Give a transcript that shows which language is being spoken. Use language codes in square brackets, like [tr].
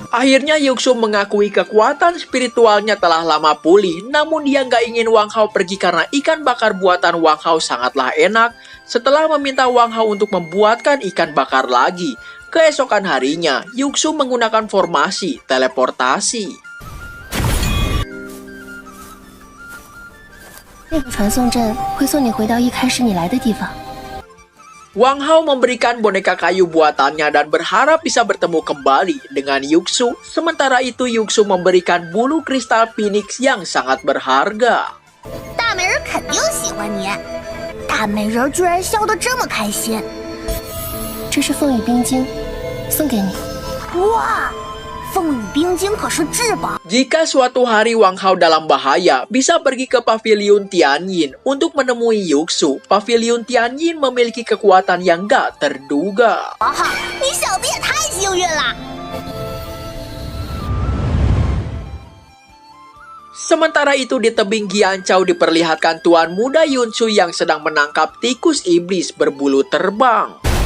[id] Akhirnya Yuxu mengakui kekuatan spiritualnya telah lama pulih, namun dia nggak ingin Wang Hao pergi karena ikan bakar buatan Wang Hao sangatlah enak. Setelah meminta Wang Hao untuk membuatkan ikan bakar lagi, keesokan harinya Yuxu menggunakan formasi teleportasi. [zh] 那个传送阵会送你回到一开始你来的地方。 [id] Wang Hao memberikan boneka kayu buatannya dan berharap bisa bertemu kembali dengan Yuxu. Sementara itu Yuxu memberikan bulu kristal Phoenix yang sangat berharga. [zh] 大美人肯定喜欢你，大美人居然笑得这么开心。这是风雨冰晶，送给你。哇，风雨冰晶可是至宝。 [id] Jika suatu hari Wang Hao dalam bahaya, bisa pergi ke pavilion Tianyin untuk menemui Yuxu. Pavilion Tianyin memiliki kekuatan yang gak terduga. [zh] 王浩，你小子也太幸运了。 [id] Sementara itu di tebing Giancao diperlihatkan Tuan Muda Yunsu yang sedang menangkap tikus iblis berbulu terbang.